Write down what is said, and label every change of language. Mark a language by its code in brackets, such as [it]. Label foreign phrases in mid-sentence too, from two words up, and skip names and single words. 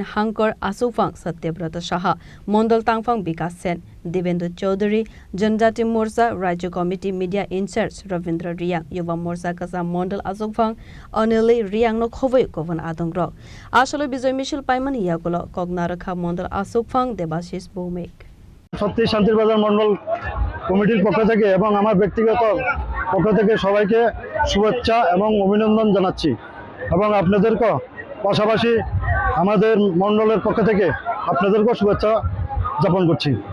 [trp] Hankor Asokphang Satyabrata Saha Mondal Tangphang Bikas Sen Debendu Chaudhary Janjati Morcha Rajya Committee [en] Media Incharge [trp] Ravindra Riyang Yuva Morcha Kasa Mondal Asokphang Anili Riyang no khowai kovan adongrok Asalo Bijoy Michel Paimani Yagulo Kognarakha Mondal Asokphang Debasis Bome [bn] সত্যি শান্তির বাজার মণ্ডল কমিটির পক্ষ থেকে এবং আমার ব্যক্তিগত পক্ষ থেকে সবাইকে শুভেচ্ছা এবং অভিনন্দন জানাচ্ছি এবং আপনাদেরকে পাশাপাশি আমাদের মণ্ডলের পক্ষ থেকে আপনাদেরকে শুভেচ্ছা জ্ঞাপন করছি